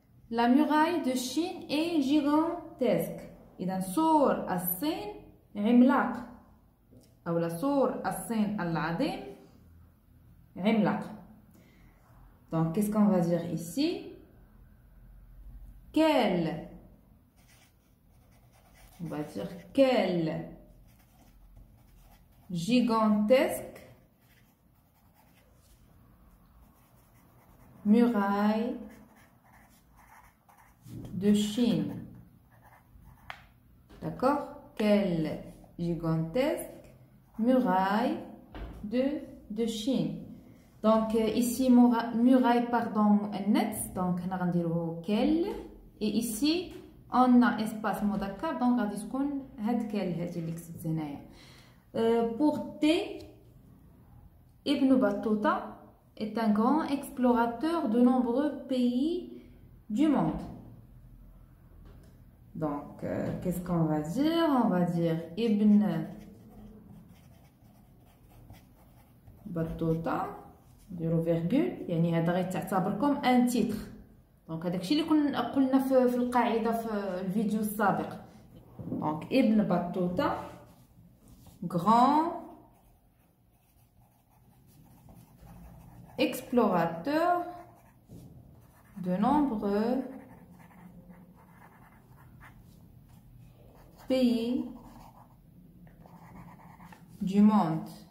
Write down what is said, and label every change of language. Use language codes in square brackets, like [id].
[fr] La muraille de Chine est gigantesque. [ar] إذا سور الصين عملاق أو سور الصين العظيم عملاق. [fr] Donc qu'est-ce qu'on va dire ici? Quel, on va dire quel gigantesque muraille de Chine. D'accord? Quelle gigantesque muraille de Chine. Donc ici muraille pardon muannath, donc on va dire quelle. Et ici on a espace [ar] مذكر, donc غادي تكون هاد quelle هذه اللي كتبت هنايا. [fr] Pour T, Ibn Battuta est un grand explorateur de nombreux pays du monde. Donc, qu'est-ce qu'on va dire? On va dire Ibn Battuta, [ar] نديرو [fr] virgule, [ar] يعني هذا غيتعتبركم ان تيتر. دونك هذاك الشيء اللي قلنا في القاعده في الفيديو السابق. دونك ابن بطوطة grand [fr] explorateurs de nombreux pays du monde.